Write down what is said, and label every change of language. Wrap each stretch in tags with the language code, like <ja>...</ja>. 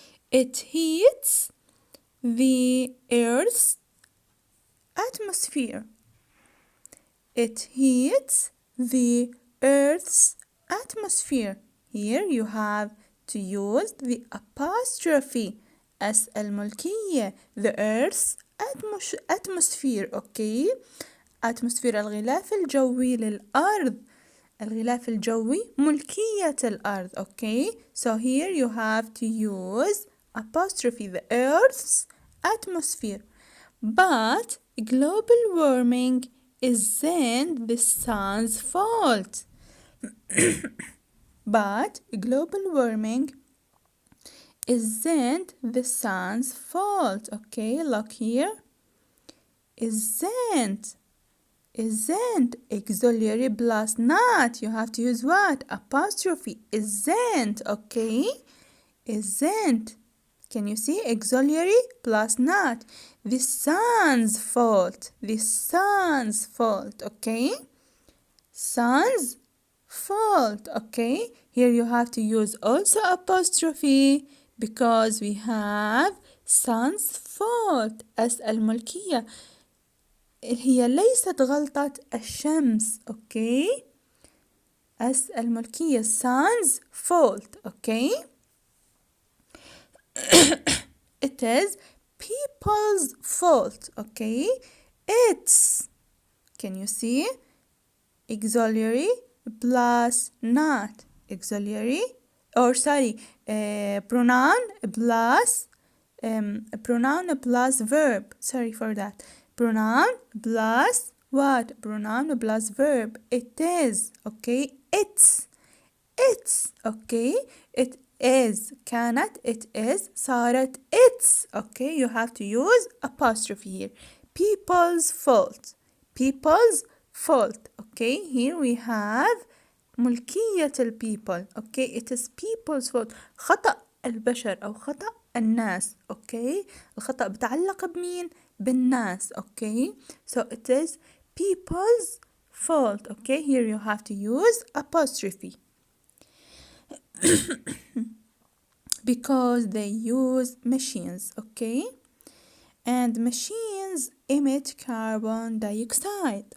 <en>It heats the Earth's atmosphere. It heats the Earth's atmosphere. Here you have to use the apostrophe as الملكية. The Earth's atmosphere, okay?</en> <ar>atmosphere الغلاف الجوي للأرض. الغلاف الجوي ملكية الأرض, okay?</ar> <en>So here you have to use apostrophe, the Earth's atmosphere. But global warming isn't the sun's fault. But global warming isn't the sun's fault, okay? Look here. Isn't auxiliary plus not. You have to use what? Apostrophe. Isn't, okay? Isn't. Can you see? Auxiliary plus not. The sun's fault. The sun's fault, okay? son's fault. Okay, here you have to use also apostrophe because we have son's fault.</en> <ar>S الملكية هي ليست غلطة الشمس.</ar> <en>Okay, S الملكية son's fault. Okay, it is people's fault. Okay, it's, can you see, auxiliary plus not, auxiliary, or sorry, pronoun plus verb. Sorry for that. Pronoun plus what? Pronoun plus verb. It is. Okay, it's okay. It is كانت, it is صارت it's. Okay, you have to use apostrophe here. People's fault. People's fault. Okay, here we have ملكية people. Okay, it is people's fault.</en> <ar>خطأ البشر أو خطأ الناس. Okay, الخطأ بتعلق بمين؟ بالناس.</ar> <en>Okay, so it is people's fault. Okay, here you have to use apostrophe because they use machines. Okay, and machines emit carbon dioxide.</en>